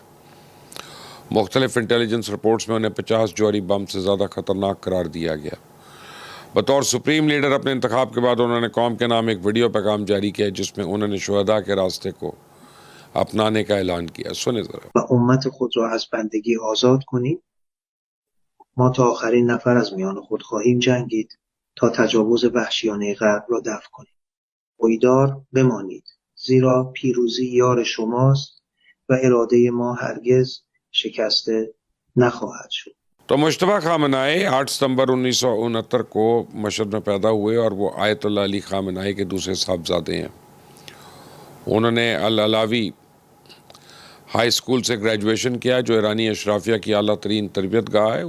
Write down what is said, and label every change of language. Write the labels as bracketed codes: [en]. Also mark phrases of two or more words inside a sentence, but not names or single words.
[hi] मुख्तलिफ इंटेलिजेंस रिपोर्ट्स में उन्हें 50 जौहरी बम से ज़्यादा ख़तरनाक करार दिया गया। बतौर सुप्रीम लीडर अपने इंतखाब के बाद उन्होंने कौम के नाम एक वीडियो पैगाम जारी किया जिसमें उन्होंने शुहदा के रास्ते को अपनाने का ऐलान किया। सुने ज़रा। [fa] امت خود را از بندگی آزاد کنید. ما تا آخرین نفر از میان خود خواهیم جنگید تا تجاوز وحشیانه غرب را دفع کنیم. پایدار بمانید زیرا پیروزی یار شماست و اراده ما هرگز شکسته نخواهد شد. [hi] तो मुश्तबा खामेनेई 8 सितंबर 1969 को मशहद में पैदा हुए और वो आयतुल्ला अली खामेनेई के दूसरे साहबजादे हैं। उन्होंने अल अलावी हाई स्कूल से ग्रेजुएशन किया जो ईरानी अशराफिया की आला तरीन तरबियत गाह है।